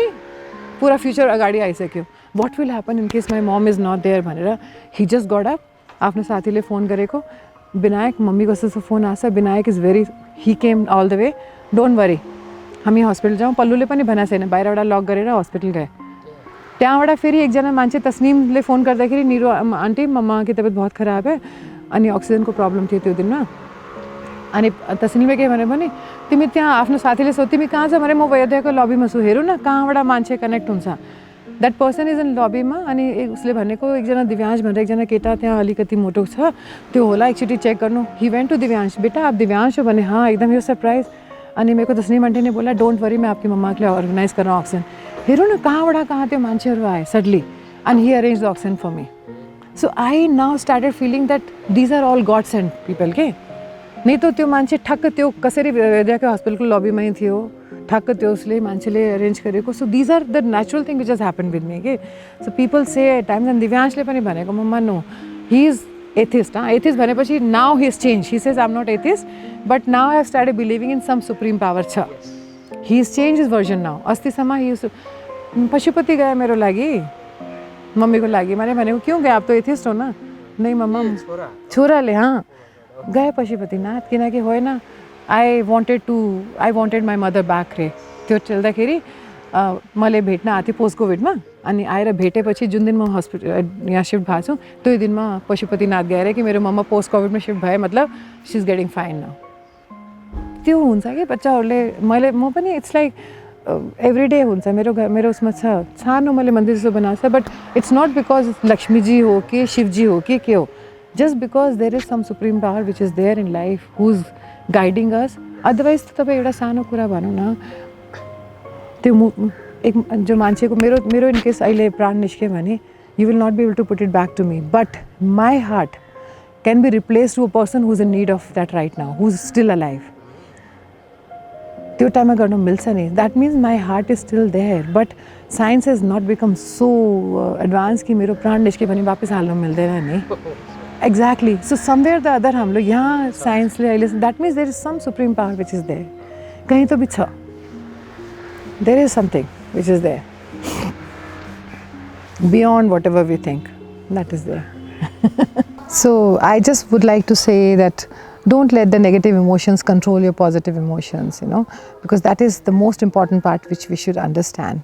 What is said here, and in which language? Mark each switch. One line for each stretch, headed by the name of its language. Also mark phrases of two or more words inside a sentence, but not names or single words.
Nepali: नि पुरा फ्युचर अगाडि आइसक्यो
English: what will happen in case my mom is not there
Nepali: भनेर
English: he just got up
Nepali: आफ्नो साथीले फोन गरेको विनायक मम्मीको जस्तो फोन आछ विनायक
English: is very he came all the way don't worry
Nepali: हामी हस्पिटल जाउँ पल्लुले पनि भनेको छैन बाहिरबाट लक गरेर हस्पिटल गए त्यहाँबाट फेरि एकजना मान्छे तस्निमले फोन गर्दाखेरि निरो आन्टी
Hindi: मम्मा की तबियत बहुत खराब है
Nepali: अनि अक्सिजनको प्रब्लम थियो त्यो दिनमा अनि तस्निमले के भने तिमी त्यहाँ आफ्नो साथीले सो तिमी कहाँ छ भने म वैद्यको लबीमा छु हेरौँ न कहाँबाट मान्छे कनेक्ट हुन्छ
English: that person is in
Nepali: लबीमा अनि उसले भनेको एकजना दिव्यांश भनेर एकजना केटा त्यहाँ अलिकति मोटो छ त्यो होला एकचोटि चेक गर्नु
English: he went to
Nepali: दिव्यांश
Hindi: बेटा आप दिव्यांश हो
Nepali: भने हाँ एकदम यो सरप्राइज अनि मेरो तस्निम आन्टी
Hindi: ने बोला
English: don't worry
Hindi: मैं आपकी मम्मा के लिए ऑर्गेनाइज कर रहा हूँ ऑक्सीजन
Nepali: हेरौँ न कहाँबाट कहाँ त्यो मान्छेहरू आए
English: suddenly and he arrange the oxygen for me so I now started feeling that these are all God sent people
Hindi: के नहीं तो
Nepali: त्यो मान्छे ठक्क त्यो कसरी वेद्याको हस्पिटलको लबीमै थियो ठक्क त्यो उसले मान्छेले अरेन्ज गरेको
English: so these are the natural thing which has happen with me के so people say times and
Nepali: दिव्यांशले पनि भनेको
English: mamma no he is atheist atheist bhanepachhi now he is change he says I am not atheist but now I have started believing in some supreme power छ he is change his version now
Nepali: अस्तिसम्म
English: he is
Nepali: पशुपति गए मेरो लागि मम्मीको लागि मैले भनेको
Hindi: क्यों गए आप तो एथिस्ट हो ना नहीं मम्मा
Nepali: छोराले हाँ गए पशुपतिनाथ किनकि होइन
English: I wanted my mother back
Nepali: रे त्यो चल्दाखेरि मैले भेट्न आएको थिएँ पोस्ट कोभिडमा अनि आएर भेटेपछि जुन दिन म हस्पिटल यहाँ सिफ्ट भएको छु त्यो दिनमा पशुपतिनाथ गएर कि मेरो मम्मा पोस्ट कोभिडमा सिफ्ट भए मतलब
English: she is getting fine now
Nepali: त्यो हुन्छ कि बच्चाहरूले म पनि
English: it's like every day
Nepali: हुन्छ मेरो उसमा छ सानो मैले मन्दिर जस्तो बनाएको छ
English: but it's not because
Nepali: लक्ष्मीजी हो कि शिवजी हो कि के हो
English: just because there is some supreme power which is there in life who is guiding us otherwise
Nepali: त तपाईँ एउटा सानो कुरा भनौँ न त्यो एक जो मान्छेको मेरो इनकेस अहिले प्राण निस्क्यो भने
English: you will not be able to put it back to me but my heart can be replace to a person who is in need of that right now who is still alive
Nepali: त्यो टाइममा गर्न मिल्छ नि
English: that means my heart is still there but science has not become so advance
Nepali: कि मेरो प्राण निस्क्यो भने वापस हाल्नु मिल्दैन नि
English: exactly so somewhere the other
Nepali: हाम्रो यहाँ साइन्सले अहिले
English: that means there is some supreme power which is there
Nepali: कहीँ त भी छ
English: there is something which is there beyond whatever we think that is there so I just would like to say that don't let the negative emotions control your positive emotions, because that is the most important part which we should understand.